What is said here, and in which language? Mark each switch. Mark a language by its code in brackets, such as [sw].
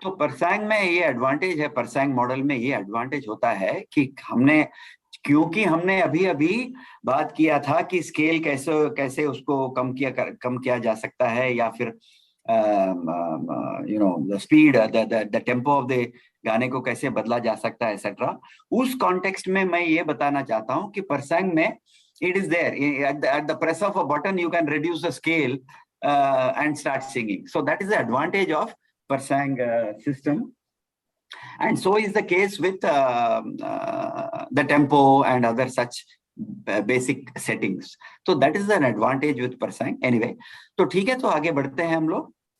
[hi] तो परसैंग में ये एडवांटेज है, परसैंग मॉडल में ये एडवांटेज होता है कि क्योंकि हमने अभी अभी बात किया था कि स्केल कैसे कैसे उसको कम किया जा सकता है, या फिर [en] the speed, the tempo of the [hi] गाने को कैसे बदला जा सकता है एक्सेट्रा, उस कॉन्टेक्स्ट में मैं ये बताना चाहता हूँ कि परसैंग में [en] It is there, at the press of a button you can reduce the scale and start singing. So that is the advantage of Persang system. And so is the case with the tempo and other such basic settings. So that is an advantage with Persang. [hi] Anyway, तो ठीक है, तो आगे बढ़ते हैं हम लोग.